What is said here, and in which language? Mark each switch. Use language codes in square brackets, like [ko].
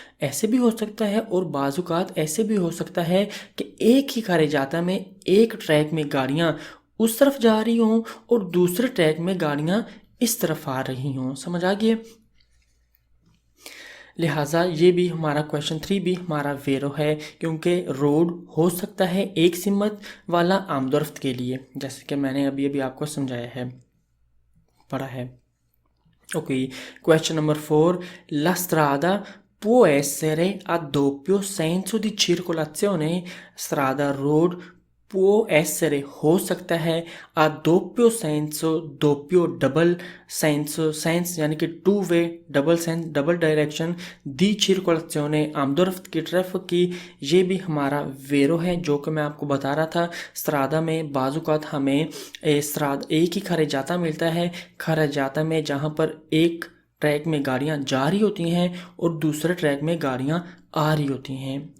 [hi] ऐसे भी हो सकता है और बाज़-औक़ात ऐसे भी हो सकता है कि एक ही खरेजाता में एक ट्रैक में गाड़ियाँ उस तरफ जा रही हों और दूसरे ट्रैक में गाड़ियाँ इस तरफ आ रही हों। समझ आ गई? लिहाजा ये भी हमारा क्वेश्चन 3 भी हमारा वेरो है, क्योंकि रोड हो सकता है एक सिमत वाला आमदोरफ्त के लिए, जैसे कि मैंने अभी अभी आपको समझाया है, पढ़ा है। Okay, question number 4, [it] la strada può essere a doppio senso di circolazione? strada [hi] road [it] può essere [hi] हो सकता है [it] a doppio senso, doppio [hi] double sense यानी कि two way, double sense double direction, दी [it] circolazione [hi] आमदोरफ्त की तरफ की। ये भी हमारा वेरो है जो कि मैं आपको बता रहा था। स्त्रादा में बाज़-औक़ात हमें एक ही खरेजाता मिलता है, खरेजाता में जहाँ पर एक ट्रैक में गाड़ियाँ जा रही होती हैं और दूसरे ट्रैक में गाड़ियाँ आ रही होती हैं।